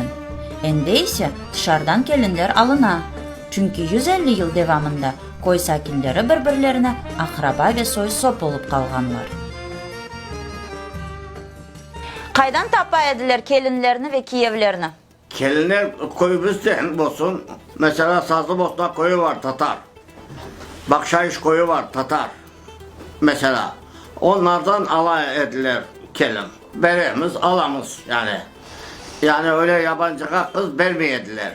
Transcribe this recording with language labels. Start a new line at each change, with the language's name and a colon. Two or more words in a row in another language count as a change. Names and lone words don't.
Crimean Tatar: Ende ise dışarıdan kelinler alına. Çünkü 150 yıl devamında koy sakinleri birbirlerine akraba ve soy sop olup kalganlar. Kaydan tapa ediler kelinlerini ve kiyevlerini? Kelinler koyu bizden olsun. Mesela Sazlıbosna koyu var Tatar. Bakşayış koyu var Tatar. Mesela onlardan alay ediler kelin. Veremiz alamız yani. Yani öyle yabancıya kız vermeyediler.